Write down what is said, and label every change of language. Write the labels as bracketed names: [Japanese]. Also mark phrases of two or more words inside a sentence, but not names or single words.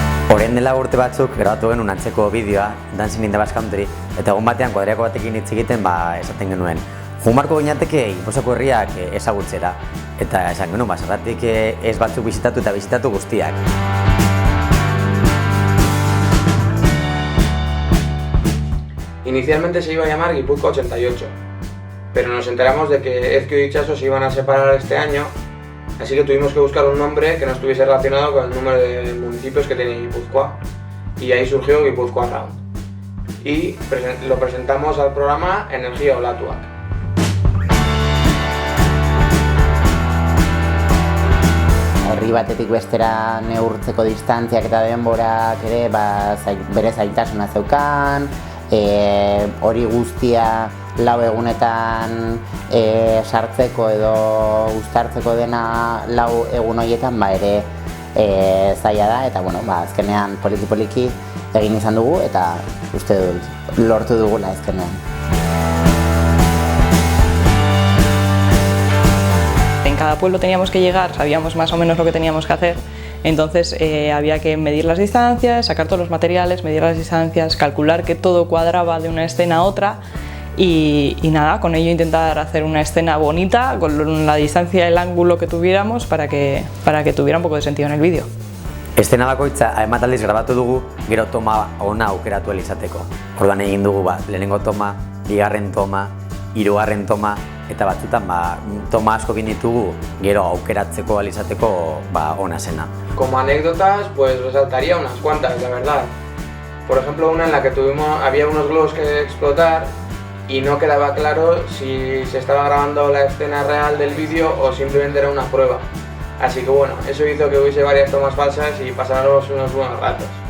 [Basque] Orain dela urte batzuk grabatu genuen antzeko bideoa, Dancing in the Basque Country, eta egun batean kuadriako batekin hitz egiten esaten genuen. Jumarko ginateke Gipuzkoako herriak ezagutzera, eta esan genuen, zergatik ez batzuk bisitatu eta bisitatu guztiak. [Spanish] Inicialmente se iba a llamar Guipúzcoa 88, pero nos enteramos de que Ezkio y Itxaso se iban a separar este año, así que tuvimos que buscar un nombre que no estuviese relacionado con el número de municipios que tiene Guipúzcoa, y ahí surgió Guipúzcoa Round. Y lo presentamos al programa Energia Olatuak. [Basque] Herri batetik bestera neurtzeko distantziak eta denborak ere bere zailtasuna zeukan, hori guztia lau egunetan sartzeko edo uztartzeko dena lau egun horietan ere zaila da, eta azkenean poliki egin izan dugu eta uste dut lortu dugula azkenean. [Spanish] En cada pueblo teníamos que llegar, sabíamos más o menos lo que teníamos que hacer, entonces había que medir las distancias, sacar todos los materiales, medir las distancias, calcular que todo cuadraba de una escena a otra y nada, con ello intentar hacer una escena bonita con la distancia y el ángulo que tuviéramos para que tuviera un poco de sentido en el vídeo. [Basque] Estena bakoitza hainbat aldiz grabatu dugu, gero toma ona aukeratu ahal izateko. Orduan egin dugu lehenengo toma, bigarren toma, hirugarren toma, eta batzutan toma asko egin ditugu gero aukeratzeko ahal izateko ona zena. [Spanish] Como anécdotas, pues resaltaría unas cuantas, la verdad. Por ejemplo, una en la que había unos globos que explotar y no quedaba claro si se estaba grabando la escena real del vídeo o simplemente era una prueba. Así que bueno, eso hizo que hubiese varias tomas falsas y pasáramos unos buenos ratos.